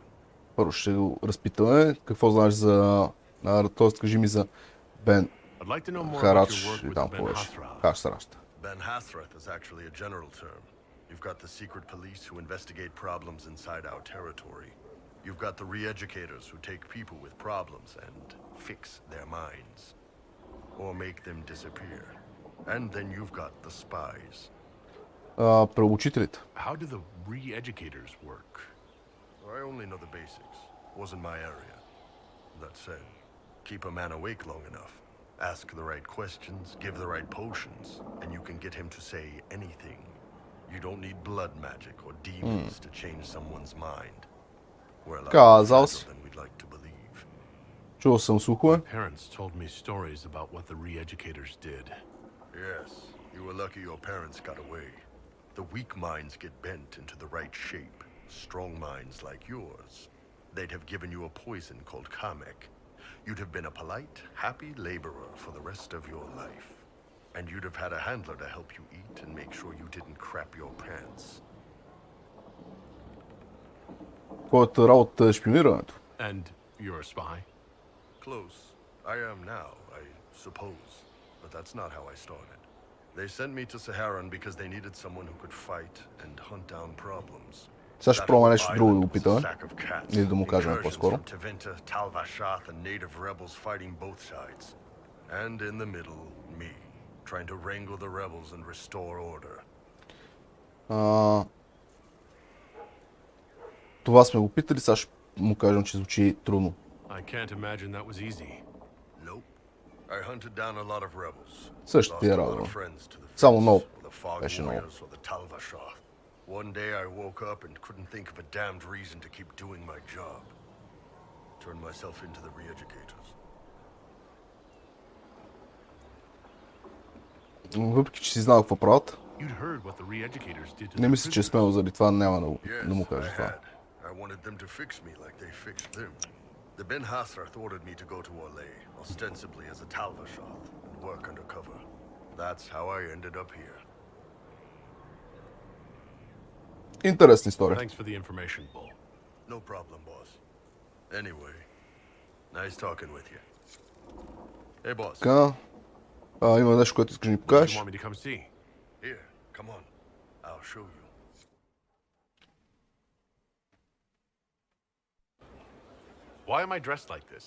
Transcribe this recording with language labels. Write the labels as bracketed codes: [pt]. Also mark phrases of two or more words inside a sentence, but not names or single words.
[bg] Първо ще го разпитаме. Какво знаеш за... Тоест, кажи ми за Бен Харач и там повече. Хасращ. [en] Ben Hathrath is actually a general term. You've got the secret police who investigate problems inside our territory. You've got the re-educators who take people with problems and fix their minds. Or make them disappear. And then you've got the spies. [bg] Преобучителите. [en] How do the re-educators work? I only know the basics. Wasn't my area. That said, keep a man awake long enough. Ask the right questions, give the right potions, and you can get him to say anything. You don't need blood magic or demons to change someone's mind. We're a lot more than we'd like to believe. [bg] Чувал съм слухове. [en] Parents told me stories about what the re-educators did. Yes, you were lucky your parents got away. The weak minds get bent into the right shape. Strong minds like yours. They'd have given you a poison called Kamek. You'd have been a polite, happy laborer for the rest of your life. And you'd have had a handler to help you eat and make sure you didn't crap your pants. [bg] Твоята работа е шпионирането. [en] And you're a spy? Close. I am now, I suppose. But that's not how I started. They sent me to Saharan because they needed someone who could fight and hunt down problems. [bg] Сега ще пробваме нещо друго да опитаме. Или да му кажем по-скоро. [en] Tevinter, Talvashath, and native rebels fighting both sides. And in the middle, me, trying to wrangle the rebels and restore order. [bg] Това сме го питали, сега ще му кажем, че звучи трудно. [en] I can't imagine that was easy. Nope. I hunted down a lot of rebels. [bg] Също ти [en] Lost [bg] е [en] a lot [bg] радвало. [en] of friends to the [bg] Само [en] Frizz, [bg] много. [en] or the Fog [bg] Беше много. [en] Warriors, or the Talvashar. One day I woke up and couldn't think of a damned reason to keep doing my job. Turned myself into the re-educators. [bg] Въпреки, че си знал какво правят, [en] You'd heard what the re-educators did to [bg] не [en] the [bg] мисля, че е [en] prisoners. [bg] смело заради това няма да му [en] Yes, [bg] каже [en] I [bg] това. [en] had. I wanted them to fix me like they fixed them. The Ben Hasrath ordered me to go to Orlais, ostensibly as a Talvashoth, and work undercover. That's how I ended up here. [bg] Интересна история. [en] Thanks for the information, Bull. No problem, boss. Anyway, nice talking with you. Hey, boss. [bg] Така, има нещо, което искаш да ни [en] What do you [bg] покажеш. [en] want me to come see? Here, come on. I'll show you. Why am I dressed like this?